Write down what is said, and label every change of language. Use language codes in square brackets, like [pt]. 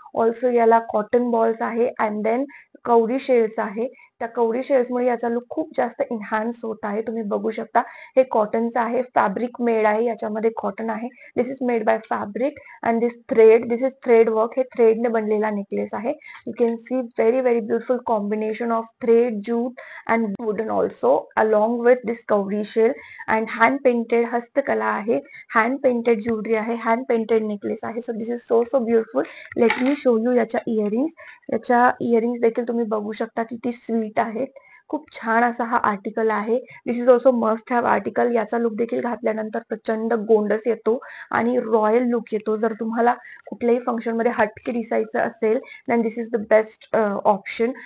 [en] also [mr] याला [en] cotton balls [mr] आहे [en] And then कवडी shells आहे. [mr] त्या कवडी शेल्समुळे याचा लुक खूप जास्त इन्हान्स होत आहे. तुम्ही बघू शकता हे कॉटनचं आहे. फॅब्रिक मेड आहे. याच्यामध्ये कॉटन आहे. [en] This is made by fabric and this is thread work. [mr] हे थ्रेडने बनलेला नेकलेस आहे. [en] You can see very very beautiful combination of thread, jute and wooden also along with this cowrie shell and hand painted [mr] हस्तकला आहे. [en] hand painted jewelry [mr] आहे. [en] hand painted necklace आहे. so this is so beautiful. let me show you [mr] याच्या [en] Earrings. [mr] याच्या earrings देखील तुम्ही बघू शकता किती स्वीट आहेत. खूप छान असा हा आर्टिकल आहे. [en] This is also must have article. [mr] याचा लुक देखील घातल्यानंतर प्रचंड गोंडस येतो आणि रॉयल लुक येतो. जर तुम्हाला कुठल्याही फंक्शन मध्ये हटके दिसायचं असेल [en] Then this is the best option.